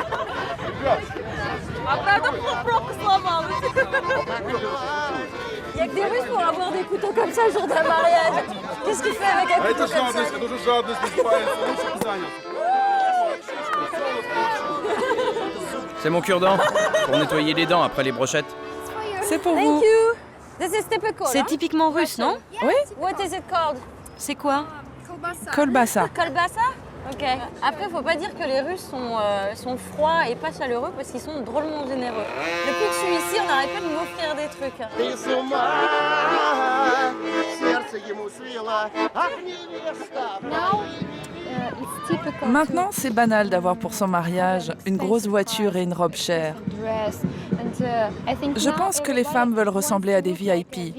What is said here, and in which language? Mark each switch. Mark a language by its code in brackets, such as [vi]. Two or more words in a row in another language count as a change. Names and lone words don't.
[fr] Il n'y a que des Russes pour avoir des couteaux comme ça le jour d'un mariage. Qu'est-ce qu'il fait avec un couteau comme ça? C'est mon cure-dent pour nettoyer les dents après les brochettes. C'est pour vous. C'est typiquement russe, non? Oui, [en] What is it called? [fr] C'est quoi? kolbasa. Kolbasa? Ok. Après, faut pas dire que les Russes sont froids et pas chaleureux parce qu'ils sont drôlement généreux. Depuis que je suis ici, on n'arrête pas de m'offrir des trucs. [ru] Ты с ума, сердце ему свело, ах, невеста. [fr] Maintenant, c'est banal d'avoir pour son mariage une grosse voiture et une robe chère. Je pense que les femmes veulent ressembler à des VIP.